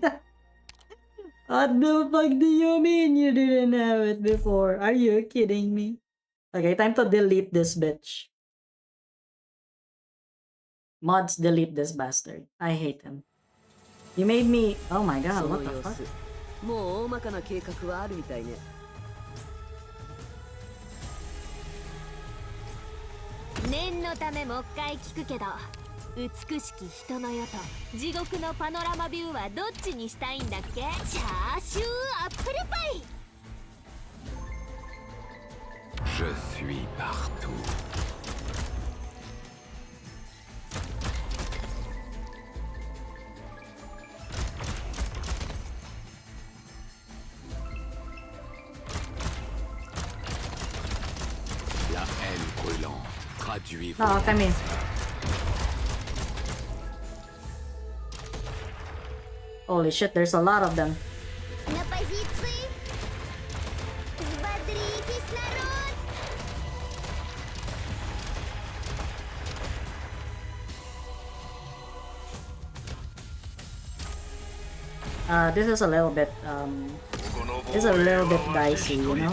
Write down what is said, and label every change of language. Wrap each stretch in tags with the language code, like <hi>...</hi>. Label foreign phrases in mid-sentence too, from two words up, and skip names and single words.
<en>What the fuck do you mean you didn't have it before? Are you kidding me? Okay, time to delete this bitch. Mods, delete this bastard. I hate him. You made me... Oh my god, what the fuck?</en> <ja>もう大まかな計画はあるみたいね。念のためもう一回聞くけど、美しき人の世と地獄のパノラマビューはどっちにしたいんだっけ？チャーシューアップルパイ。</ja> <fr>suis partout. La haine brûlante traduit vos</fr> <en>No, come here. Holy shit, there's a lot of them.</en> <ru>На позиции. Взбодритесь, народ.</ru> <en>This is a little bit dicey, you know?</en>